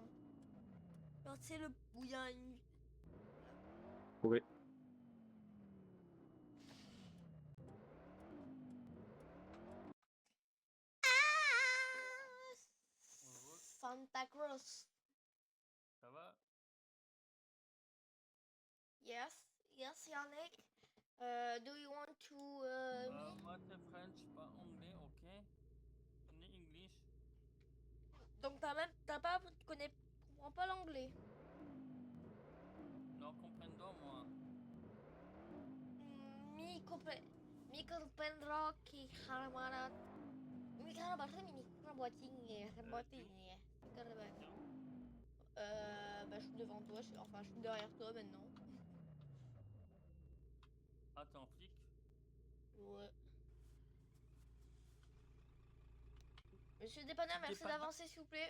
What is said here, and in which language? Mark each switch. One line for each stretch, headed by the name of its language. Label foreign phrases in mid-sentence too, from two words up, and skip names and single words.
French: Genre, tu sais, le où il y a une. Oui. Santa Cruz. Ça va?
English: Yes, yes, Yannick. Do you want to me?
French: Moi c'est French, pas anglais, ok?
English: Only English.
French: Donc tu comprends pas l'anglais.
Spanish: No comprendo moi. Mi comprendrò che Harmana. Mi carabarre mi caraboiting,
French: bah je suis devant toi, enfin je suis derrière toi maintenant. Ah, t'es en flic? Ouais. Monsieur le dépanneur, merci d'avancer s'il vous plaît.